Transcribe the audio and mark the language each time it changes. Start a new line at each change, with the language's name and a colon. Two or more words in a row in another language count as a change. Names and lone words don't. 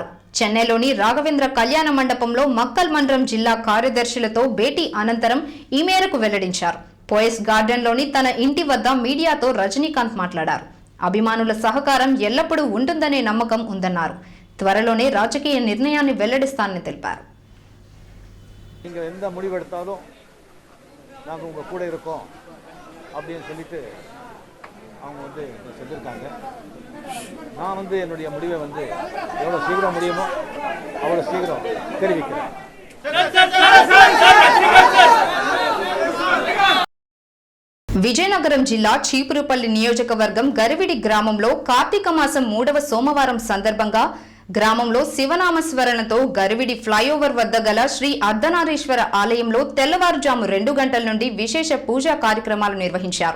Telugu: చెన్నైలోని రాఘవేంద్ర కళ్యాణ మండపంలో మక్కల్ మండలం జిల్లా కార్యదర్శులతో భేటీ అనంతరం ఈ మేరకు వెల్లడించారు. పోయస్ గార్డెన్లోని తన ఇంటి వద్ద మీడియాతో రజనీకాంత్ మాట్లాడారు. అభిమానుల సహకారం ఎల్లప్పుడూ ఉంటుందనే నమ్మకం ఉందన్నారు. త్వరలోనే రాజకీయ నిర్ణయాన్ని వెల్లడిస్తానని తెలిపారు.
Tamil: நாங்கள் உங்கள் கூட இருக்கோம் அப்படின்னு சொல்லிட்டு அவங்க வந்து செஞ்சுருக்காங்க. நான் வந்து என்னுடைய முடிவை வந்து எவ்வளோ சீக்கிரம் முடியுமோ அவ்வளோ சீக்கிரம் தெரிவிக்கிறேன்.
Telugu: విజయనగరం జిల్లా చీపురుపల్లి నియోజకవర్గం గరివిడి గ్రామంలో కార్తీక మాసం 3వ సోమవారం సందర్భంగా గ్రామంలో శివనామస్మరణతో గరివిడి ఫ్లైఓవర్ వద్ద గల శ్రీ అర్ధనారీశ్వర ఆలయంలో తెల్లవారుజాము 2 గంటల నుండి విశేష పూజా కార్యక్రమాలు నిర్వహించారు.